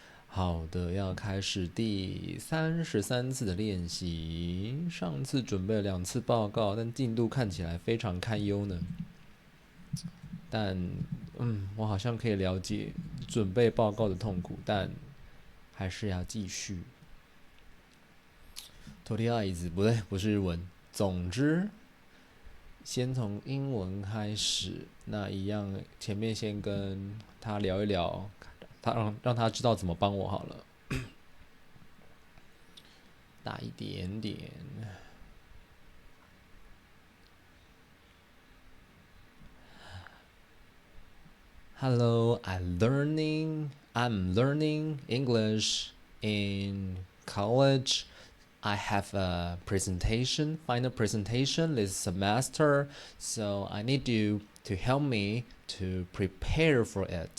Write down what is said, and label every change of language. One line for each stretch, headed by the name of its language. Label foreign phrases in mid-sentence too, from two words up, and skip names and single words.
Chinese: 好的，要开始第33次的练习。上次准备了2次报告，但进度看起来非常堪忧呢。但，我好像可以了解准备报告的痛苦，但还是要继续。とりあえず不对，不是日文。总之，先从英文开始。那一样，前面先跟他聊一聊，让他知道怎么帮我好了。大一点点。Hello,
English: I'm learning English in college. I have a presentation, final presentation this semester, so I need you to help me to prepare for it.